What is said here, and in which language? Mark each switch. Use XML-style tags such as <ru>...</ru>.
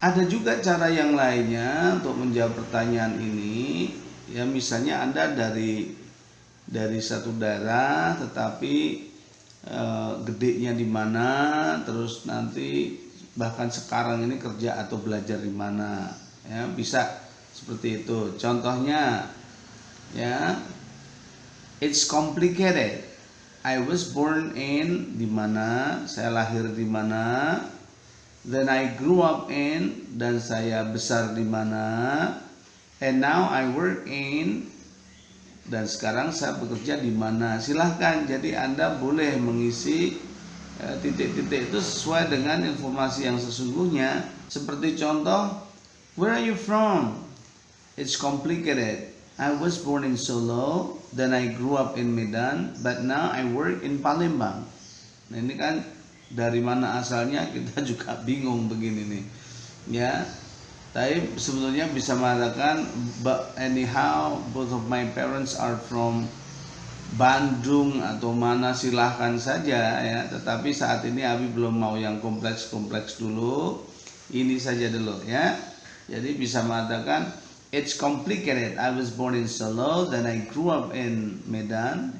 <id>Ada juga cara yang lainnya untuk menjawab pertanyaan ini. Ya, misalnya Anda dari satu daerah, tetapi gedenya di mana, terus nanti bahkan sekarang ini kerja atau belajar di mana. Ya, bisa seperti itu. Contohnya, ya,</id> <en>it's complicated. I was born in</en> <id>di mana, saya lahir di mana,</id> <en>then I grew up in,</en> <id>dan saya besar di mana,</id> <en>and now I work in,</en> <id>dan sekarang saya bekerja di mana. Silahkan, jadi Anda boleh mengisi titik-titik itu sesuai dengan informasi yang sesungguhnya. Seperti contoh,</id> <en>where are you from? It's complicated. I was born in Solo, then I grew up in Medan, but now I work in Palembang.</en> <id>Nah, ini kan dari mana asalnya kita juga bingung begini nih. Ya. Tapi sebetulnya bisa mengatakan,</id> <en>but anyhow both of my parents are from Bandung</en> <id>atau mana, silahkan saja ya. Tetapi saat ini Abi belum mau yang kompleks-kompleks dulu. Ini saja dulu ya. Jadi bisa mengatakan</id> <en>it's complicated. I was born in Solo, then I grew up in Medan.</en>